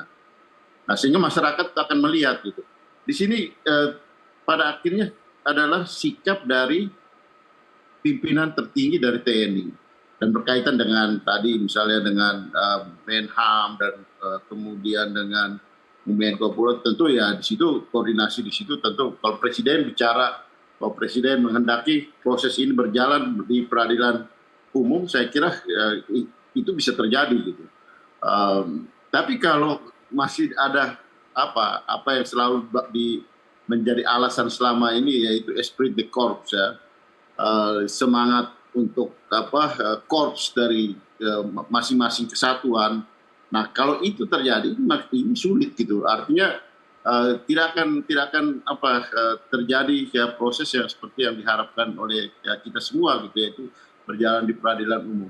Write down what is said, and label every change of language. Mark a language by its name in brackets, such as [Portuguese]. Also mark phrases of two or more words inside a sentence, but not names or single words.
[Indonesian] Nah sehingga masyarakat akan melihat gitu. Di sini pada akhirnya adalah sikap dari pimpinan tertinggi dari TNI dan berkaitan dengan tadi misalnya dengan Menham dan kemudian dengan Menko Polhukam, tentu ya di situ koordinasi di situ tentu kalau presiden bicara, kalau presiden menghendaki proses ini berjalan di peradilan umum, saya kira itu bisa terjadi gitu. Tapi kalau masih ada apa yang selalu menjadi alasan selama ini yaitu [French] esprit de corps [Indonesian] ya, semangat untuk korps dari masing-masing kesatuan. Nah kalau itu terjadi ini sulit gitu, artinya tidak akan terjadi ya proses yang seperti yang diharapkan oleh ya, kita semua gitu, yaitu berjalan di peradilan umum.